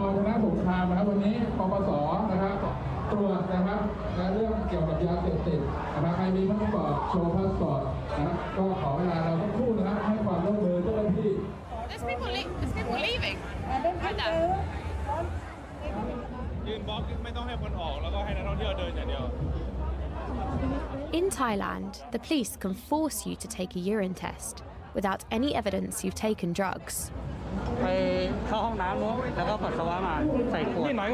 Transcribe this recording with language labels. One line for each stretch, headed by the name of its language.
Thai: ชนะสงครามนะครับวันนี้ปปส.นะครับตรวจนะครับและเรื่องเกี่ยวกับยาเสพติดนะครับใครมีพาสปอร์ตโชว์พาสปอร์ตนะครับก็ขอเวลาเราสักครู่นะครับให้ความร่วมมือเจ้าหน้าที่
English: There's people leaving. I know.
Thai: ยืนบล็อกไม่ต้องให้คนออกแล้วก็ให้นักท่องเที่ยวเดินอย่างเดียว
English: In Thailand, the police can force you to take a urine test without any evidence you've taken drugs.
Thai: ไปเข้าห้องน้ำแล้วก็ปัสสาวะมาใส่ขวด